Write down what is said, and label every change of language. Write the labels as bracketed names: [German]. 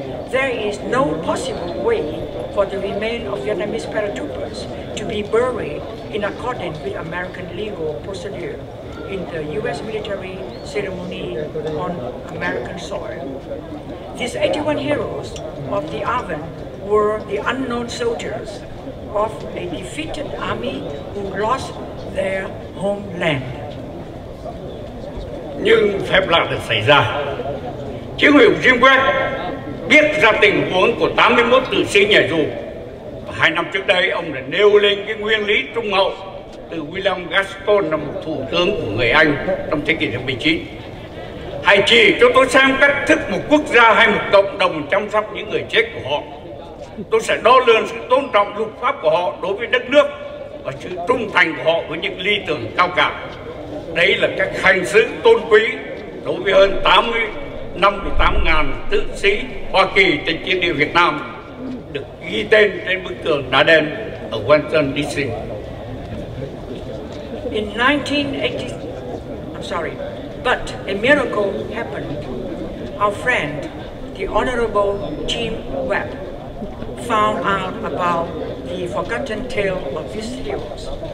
[English] There is no possible way for the remains of Vietnamese paratroopers to be buried in accordance with American legal procedure in the U.S. military ceremony on American soil. These 81 heroes of the Army were the unknown soldiers of a defeated army who lost their homeland. [Vietnamese] Nhưng phép lạ được xảy ra. Chỉ huy Jim Webb biết ra tình huống của 81 tử sĩ nhảy dù. 2 năm trước đây, ông đã nêu lên cái nguyên lý trung hậu từ William Gaston, là một thủ tướng của người Anh trong thế kỷ thứ 19. Hãy chỉ cho tôi xem cách thức một quốc gia hay một cộng đồng chăm sóc những người chết của họ. Tôi sẽ đo lường sự tôn trọng luật pháp của họ đối với đất nước và sự trung thành của họ với những lý tưởng cao cả. Đấy là cách hành xử tôn quý đối với hơn 58.000 tử sĩ Hoa Kỳ trên chiến địa Việt Nam được ghi tên trên bức tường đá đen ở Washington DC. [English] In 1980, but a miracle happened. Our friend, the Honorable Jim Webb, found out about the forgotten tale of these heroes.